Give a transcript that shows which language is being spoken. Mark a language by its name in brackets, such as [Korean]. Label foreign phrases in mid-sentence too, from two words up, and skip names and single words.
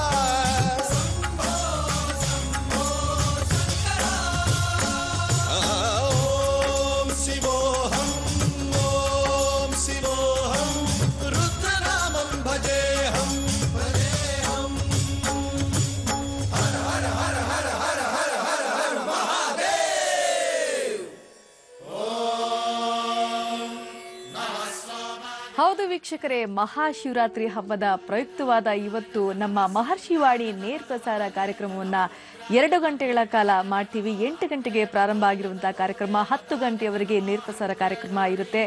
[Sanskrit] ओम शिवोऽहं रुद्रनामं भजेऽहं हर हर हर हर हर हर हर हर महादेव. [Kannada] ಹೌದು ವೀಕ್ಷಕರೇ, ಮಹಾಶಿವರಾತ್ರಿ ಹಬ್ಬದ ಪ್ರಯುಕ್ತವಾದ ಇವತ್ತು ನಮ್ಮ ಮಹರ್ಷಿವಾಣಿ ನೇರ ಪ್ರಸಾರ ಕಾರ್ಯಕ್ರಮವನ್ನ 2 ಗಂಟೆಗಳ ಕಾಲ ಮಾಡ್ತೀವಿ. 8 ಗಂಟೆಗೆ ಪ್ರಾರಂಭ ಆಗಿರುವಂತಹ ಕಾರ್ಯಕ್ರಮ 10 ಗಂಟೆಯವರೆಗೆ ನೇರ ಪ್ರಸಾರ ಕಾರ್ಯಕ್ರಮ ಇರುತ್ತೆ.